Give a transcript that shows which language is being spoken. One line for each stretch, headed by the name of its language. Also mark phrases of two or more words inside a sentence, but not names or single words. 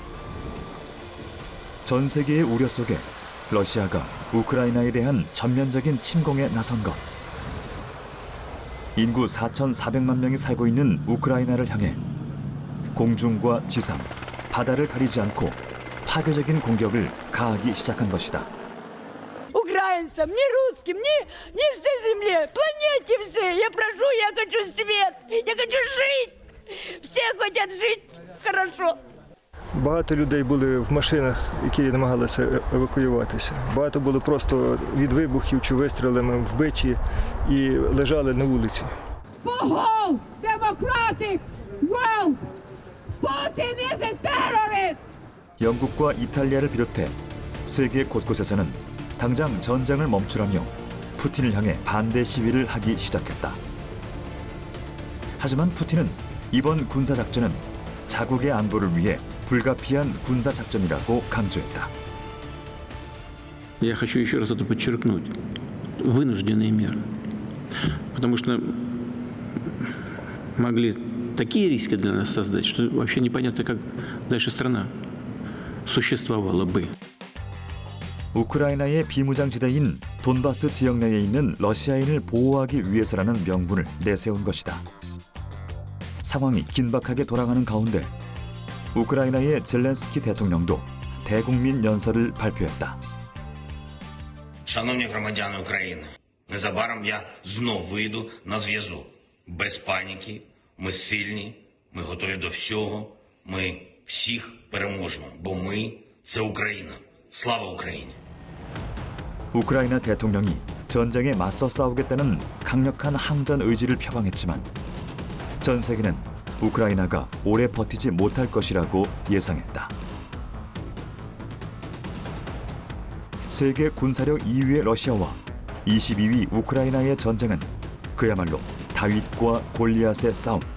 Korean: 전 세계의 우려 속에 러시아가 우크라이나에 대한 전면적인 침공에 나선 것. 인구 4,400만 명이 살고 있는 우크라이나를 향해 공중과 지상, 바다를 가리지 않고 파괴적인 공격을 가하기 시작한 것이다.
Russian: Украинцам, ни русским, ни всей земле, планете все. Я прошу, я хочу свет, я хочу жить. Все хотят жить хорошо.
Ukrainian: Багато людей були в машинах, які намагалися евакуюватися. Багато було просто від вибухів чи вистрілами вбиті і лежали на вулиці.
English: For whole democratic world, Putin is a terrorist.
Korean: 영국과 이탈리아를 비롯해 세계 곳곳에서는 당장 전쟁을 멈추라며 푸틴을 향해 반대 시위를 하기 시작했다. 하지만 푸틴은 이번 군사작전은 자국의 안보를 위해 불가피한 군사작전이라고 강조했다.
Russian: Я хочу еще раз это подчеркнуть. Вынужденные меры. Потому что могли такие риски для нас создать, что вообще непонятно, как дальше страна существовала бы.
Korean: 우크라이나의 비무장지대인 돈바스 지역 내에 있는 러시아인을 보호하기 위해서라는 명분을 내세운 것이다. 상황이 긴박하게 돌아가는 가운데 우크라이나의 젤렌스키 대통령도 대국민 연설을 발표했다.
Ukrainian: Шановні громадяни України, незабаром я знов вийду на зв'язок. Без паніки, ми сильні, ми готові до всього, ми всіх переможемо, бо ми – це Україна. Слава Україні!
Korean: 우크라이나 대통령이 전쟁에 맞서 싸우겠다는 강력한 항전 의지를 표방했지만 전 세계는 우크라이나가 오래 버티지 못할 것이라고 예상했다. 세계 군사력 2위의 러시아와 22위 우크라이나의 전쟁은 그야말로 다윗과 골리앗의 싸움.